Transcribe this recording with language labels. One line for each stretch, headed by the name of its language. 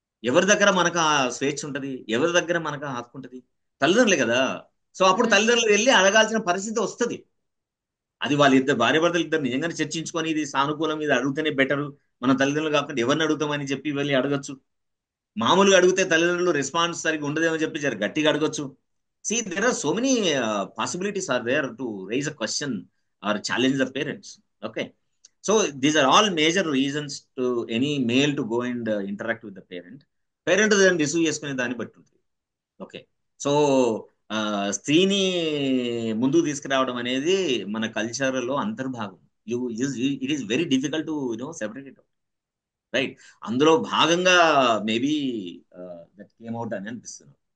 Telugu: ఎవరి దగ్గర మనకు ఆ స్వేచ్ఛ ఉంటది? ఎవరి దగ్గర మనకు ఆ హక్కు ఉంటది? తల్లిదండ్రులే కదా. సో అప్పుడు తల్లిదండ్రులు వెళ్ళి అడగాల్సిన పరిస్థితి వస్తుంది. అది వాళ్ళ ఇద్దరు భార్యాభర్తలు ఇద్దరు నిజంగానే చర్చించుకొని ఇది సానుకూలం, ఇది అడిగితేనే బెటర్, మన తల్లిదండ్రులు కాకుండా ఎవరిని అడుగుతామని చెప్పి వెళ్ళి అడగచ్చు. మామూలుగా అడిగితే తల్లిదండ్రులు రెస్పాన్స్ సరిగ్గా ఉండదేమో చెప్పి జర గట్టిగా అడగచ్చు.
English: See, there are so many possibilities are there to raise a question or challenge the parents. Okay, so these are all major reasons to any male to go and interact with the parent.
Telugu: Parent దాన్ని receive చేసుకునే దాన్ని బట్టి ఉంటుంది. Okay, so స్త్రీని ముందుకు తీసుకురావడం అనేది మన కల్చర్ లో అంతర్భాగం.
English: It is very difficult to separate it, right?
Telugu: అందులో భాగంగా
English: maybe that came out
Telugu: అని అనిపిస్తుంది.